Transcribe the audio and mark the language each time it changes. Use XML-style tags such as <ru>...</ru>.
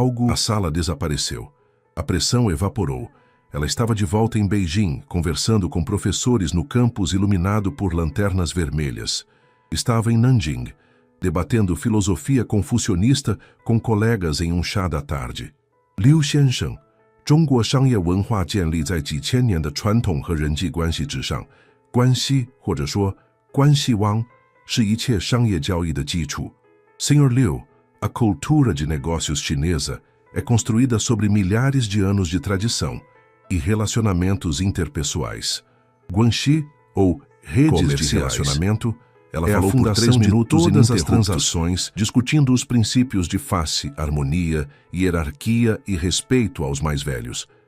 <pt>A sala desapareceu. A pressão evaporou. Ela estava de volta em Beijing, conversando com professores no campus iluminado por lanternas vermelhas. Estava em Nanjing, debatendo filosofia confucionista com colegas em um chá da tarde.</pt> <zh>Liu Xiansheng, 中国商业文化建立在几千年的传统和人际关系之上，关系或者说关系网是一切商业交易的基础。</zh> <pt>Sr. Liu, a cultura de negócios chinesa é construída sobre milhares de anos de tradição e relacionamentos interpessoais. Guanxi, ou redes de relacionamento, Ela falou a fundação de todas as transações, discutindo os princípios de face, harmonia, hierarquia e respeito aos mais velhos.</pt>